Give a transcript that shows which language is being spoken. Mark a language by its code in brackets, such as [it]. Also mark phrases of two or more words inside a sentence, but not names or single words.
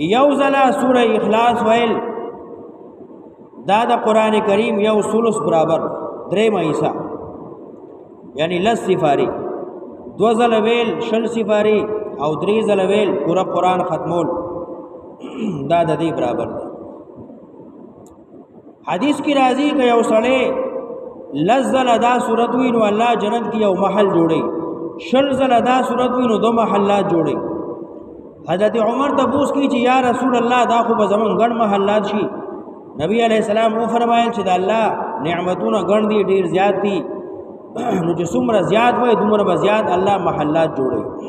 [ps] یو ځله سوره اخلاص ویل دا د قرآن کریم یو ثلث برابر درېم حصہ یعنی 10 سپارې، 2 ځله ویل 20 سپارې او 3 ځله ویل پورا قرآن ختمول دا د دې برابر دی. حدیث کی راضی کہ یو سړی 10 ځله دا صورت وی نو الله جنت کې یو محل جوړي، 20 ځله دا صورت وی نو 2 محلات جوړي. حضرت عمر تبوس کی چې [ar] یا رسول الله [ps] دا خو به زمون ګڼ محلات شي. نبی [ar] علیہ السلام [ps] و فرمایل چې د الله نعمتونه ګڼ دي، ډیر زیات دي، نو چې څومره زیات وای دومره به زیات الله محلات جوړي.